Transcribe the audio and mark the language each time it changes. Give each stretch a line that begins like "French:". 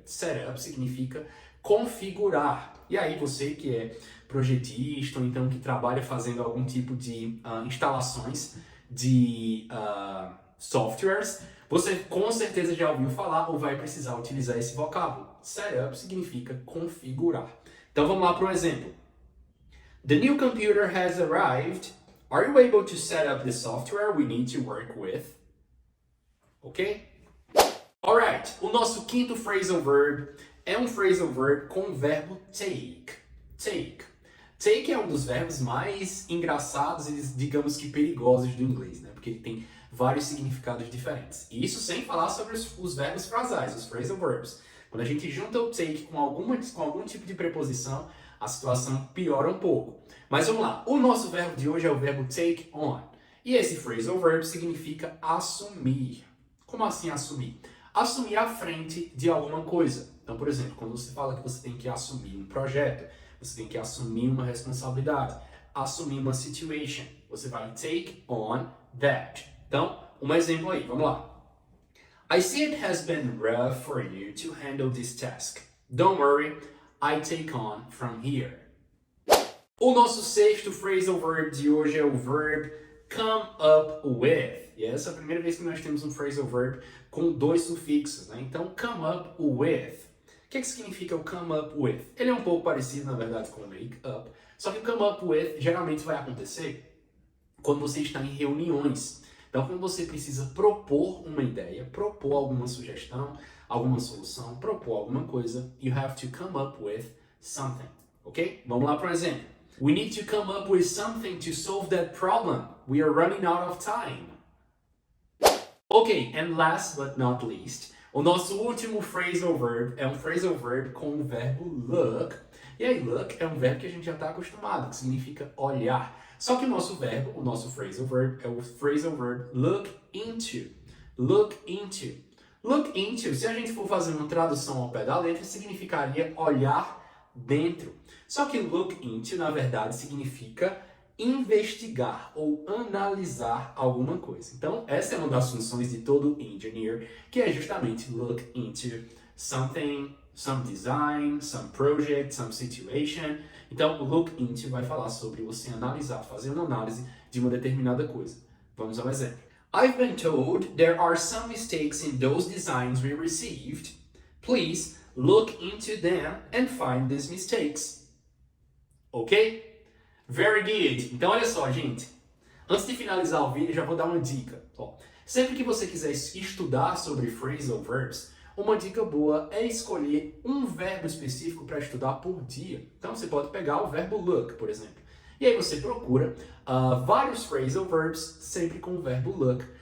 Portuguese: Setup significa configurar. E aí você que é projetista ou então que trabalha fazendo algum tipo de instalações de softwares, você com certeza já ouviu falar ou vai precisar utilizar esse vocábulo. Setup significa configurar. Então vamos lá para um exemplo.
English: The new computer has arrived. Are you able to set up the software we need to work with? Ok?
Portuguese: Alright, o nosso quinto phrasal verb é um phrasal verb com o verbo take. Take. Take é um dos verbos mais engraçados e, digamos que, perigosos do inglês, né? Porque ele tem vários significados diferentes. E isso sem falar sobre os verbos frasais, os phrasal verbs. Quando a gente junta o take com algum tipo de preposição, a situação piora um pouco. Mas vamos lá, o nosso verbo de hoje é o verbo take on. E esse phrasal verb significa assumir. Como assim assumir? Assumir a frente de alguma coisa. Então, por exemplo, quando você fala que você tem que assumir um projeto, você tem que assumir uma responsabilidade, assumir uma situation, você vai
English: take on that.
Portuguese: Então, um exemplo aí, vamos lá.
English: I see it has been rough for you to handle this task. Don't worry, I take on from here.
Portuguese: O nosso sexto phrasal verb de hoje é o verb come up with. E essa é a primeira vez que nós temos um phrasal verb com dois sufixos, né? Então, come up with. O que significa o come up with? Ele é um pouco parecido, na verdade, com o make up. Só que o come up with geralmente vai acontecer quando você está em reuniões. Então, quando você precisa propor uma ideia, propor alguma sugestão, alguma solução, propor alguma coisa,
English: you have to come up with something.
Portuguese: Ok? Vamos lá para um exemplo.
English: We need to come up with something to solve that problem. We are running out of time.
Portuguese: Ok,
English: and last but not least,
Portuguese: o nosso último phrasal verb é um phrasal verb com o verbo look. E aí, look é um verbo que a gente já está acostumado, que significa olhar. Só que o nosso verbo, o nosso phrasal verb, é o phrasal verb look into. Look into. Look into, se a gente for fazer uma tradução ao pé da letra, significaria olhar dentro. Só que look into, na verdade, significa investigar ou analisar alguma coisa. Então, essa é uma das funções de todo engineer, que é justamente
English: look into something, some design, some project, some situation.
Portuguese: Então, o look into vai falar sobre você analisar, fazer uma análise de uma determinada coisa. Vamos ao exemplo.
English: I've been told there are some mistakes in those designs we received. Please look into them and find these mistakes.
Portuguese: Ok?
English: Very good.
Portuguese: Então, olha só, gente. Antes de finalizar o vídeo, já vou dar uma dica. Ó, sempre que você quiser estudar sobre phrasal verbs, uma dica boa é escolher um verbo específico para estudar por dia. Então, você pode pegar o verbo look, por exemplo. E aí você procura vários phrasal verbs sempre com o verbo look.